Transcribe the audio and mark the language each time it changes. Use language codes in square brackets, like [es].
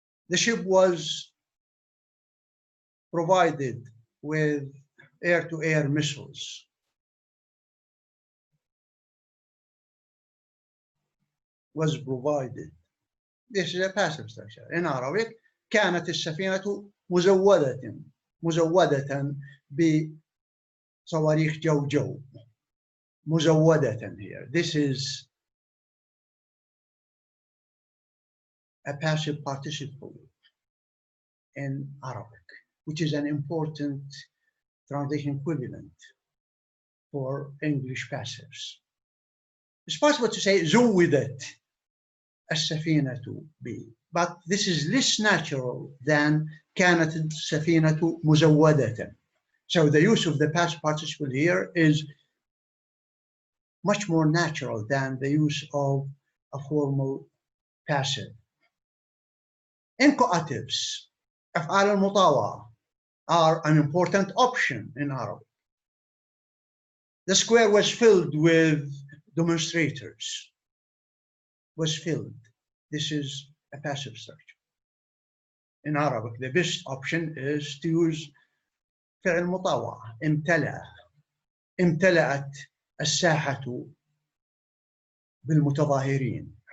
[en] The ship was provided with air-to-air missiles. Was provided. This is a passive structure. In Arabic, [ar] كانت السفينة مزودة بصواريخ جو. [en] مزودة here. This is a passive participle in Arabic, which is an important translation equivalent for English passives. It's possible to say [ar] زودت السفينة ب, [en] but this is less natural than [ar] كانت السفينة مزودة. [en] So the use of the past participle here is much more natural than the use of a formal passive. Accusatives, أفعال المطاوعة, are an important option in Arabic. The square was filled with demonstrators. Was filled. This is a passive structure. In Arabic, the best option is to use فعل مطاوعة. [ar] امتلأت الساحة بالمتظاهرين.